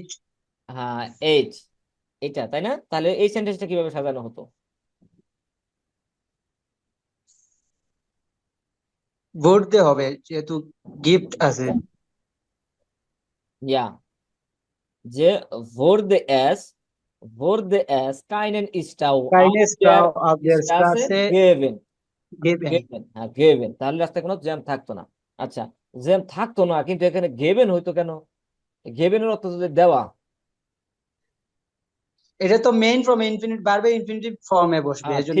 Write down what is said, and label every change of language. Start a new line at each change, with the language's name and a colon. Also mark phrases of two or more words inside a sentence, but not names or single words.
Bangla: হ্যাঁ এইট, এটা তাই না? তাহলে এই সেন্টেন্সটা কিভাবে সাজানো হতো? ভোট দিতে হবে যেহেতু গিফট আছে।
German: ইয়া, যে wurde es keinen Stau কাইনে auf der Stau auf der Straße স্ট্রাসে geben, গিভেন।
Bangla: হ্যাঁ গেবেন, তাহলে রাস্তায় কোনো জ্যাম থাকতো না। আচ্ছা, জ্যাম থাকতো না, কিন্তু এখানে গেবেন হইতো কেন? গেবেনের অর্থ যদি দেওয়া, এটা তো মেইন ফর্ম ইনফিনিট ভার্বে ইনফিনিটিভ ফর্মে বসবে, এজন্য